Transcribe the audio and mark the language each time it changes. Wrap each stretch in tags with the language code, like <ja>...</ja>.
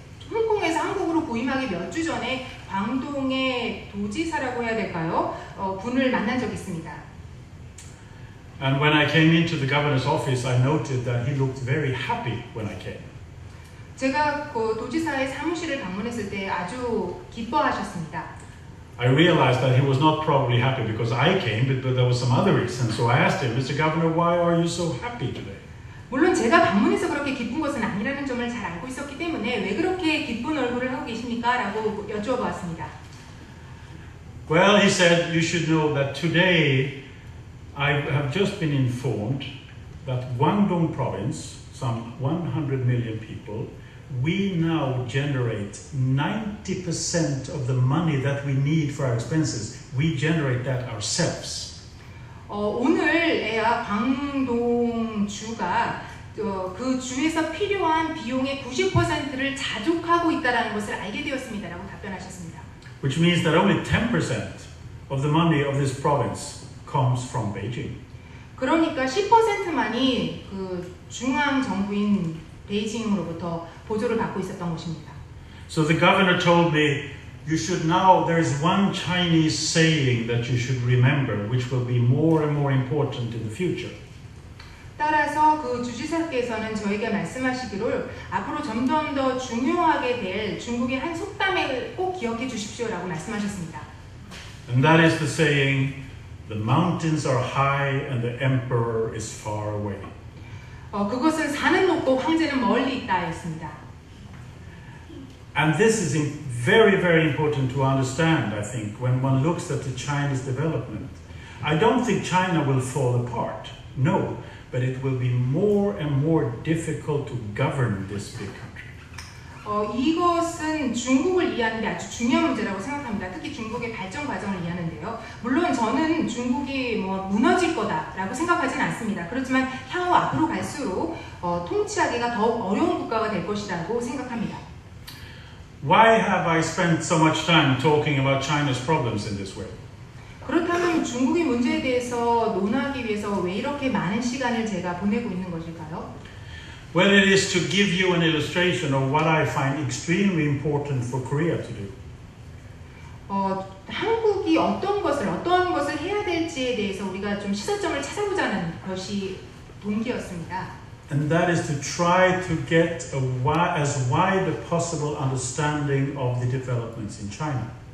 <ko>홍콩에서 한국으로 부임하기 몇 주 전에 광동의 도지사라고 해야 될까요? 분을 만난 적이 있습니다.</ko> <en>And when I came into the governor's office, I noted that he looked very happy when I came.</en> <ko>제가 그 도지사의 사무실을 방문했을 때 아주 기뻐하셨습니다.</ko> <en>I realized that he was not probably happy because I came, but there was some other reason. So I asked him, Mr. Governor, why are you so happy today?</en> <ko>물론 제가 방문해서 그렇게 기쁜 것은 아니라는 점을 잘 알고 있었기 때문에 왜 그렇게 기쁜 얼굴을 하고 계십니까? 라고 여쭈어보았습니다.</ko> <en>Well, he said, you should know that today I have just been informed that Guangdong province, some 100 million people, we now generate 90% of the money that we need for our expenses. We generate that ourselves.</en> <ko>오늘에야 광동주가 그 주에서 필요한 비용의 90%를 자족하고 있다는 것을 알게 되었습니다라고 답변하셨습니다.</ko> <en>Which means that only 10% of the money of this province comes from Beijing.</en> <ko>그러니까 10%만이 그 중앙 정부인 베이징으로부터 보조를 받고 있었던 것입니다.</ko> <en>So the governor told me, you should now, there is one Chinese saying that you should remember, which will be more and more important in the future.</en> <ko>따라서 그 주지사께서는 저에게 말씀하시기를 앞으로 점점 더 중요하게 될 중국의 한 속담을 꼭 기억해 주십시오라고 말씀하셨습니다.</ko> <en>And that is the saying, the mountains are high and the emperor is far away.</en> <ko>그것은 산은 높고 황제는 멀리 있다였습니다.</ko> <en>And this is very, very important to understand, I think, when one looks at the Chinese development. I don't think China will fall apart, no, but it will be more and more difficult to govern this big country.</en> <ko>이것은 중국을 이해하는 데 아주 중요한 문제라고 생각합니다. 특히 중국의 발전 과정을 이해하는데요. 물론 저는 중국이 무너질 거다라고 생각하지는 않습니다. 그렇지만 향후 앞으로 갈수록 통치하기가 더욱 어려운 국가가 될 것이라고 생각합니다.</ko> <en>Why have I spent so much time talking about China's problems in this way?</en> <ko>그렇다면 중국의 문제에 대해서 논하기 위해서 왜 이렇게 많은 시간을 제가 보내고 있는 것일까요?</ko> <en>Well, it is to give you an illustration of what I find extremely important for Korea to do.</en> <ko>한국이 어떤 것을 해야 될지에 대해서 우리가 좀 시사점을 찾아보자는 것이 동기였습니다.</ko> <en>And that is to try to get as wide a possible understanding of the developments in China.</en>